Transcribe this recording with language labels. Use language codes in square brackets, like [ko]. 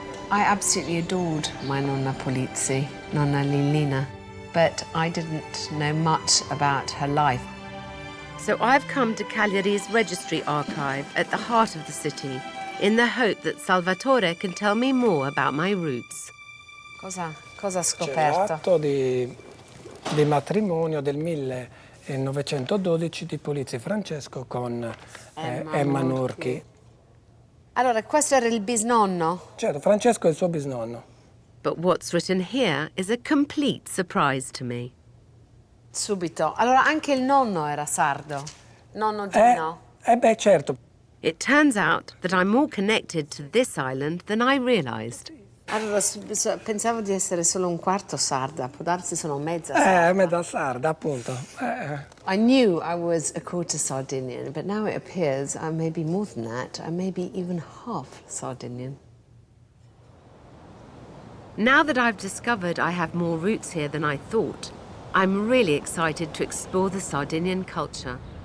[en] I absolutely adored my Nonna Polizzi, Nonna Lillina, but I didn't know much about her life. So I've come to Cagliari's registry archive at the heart of the city, in the hope that Salvatore can tell me more about my roots. [it] Cosa ha C'è scoperto? l'atto di matrimonio del 1912 di Polizzi Francesco con Emma Nurchi. Allora, questo era il bisnonno? Certo, Francesco è il suo bisnonno. [en] But what's written here is a complete surprise to me. [it] Subito. Allora, anche il nonno era sardo? Nonno Gino? Beh, certo. [en] It turns out that I'm more connected to this island than I realised. [it] Allora, pensavo di essere solo un quarto sarda, può darsi sono mezza sarda. Mezza sarda, appunto. [en] I knew I was a quarter Sardinian, but now it appears I may be more than that. I may be even half Sardinian. Now that I've discovered I have more roots here than I thought, I'm really excited to explore the Sardinian culture.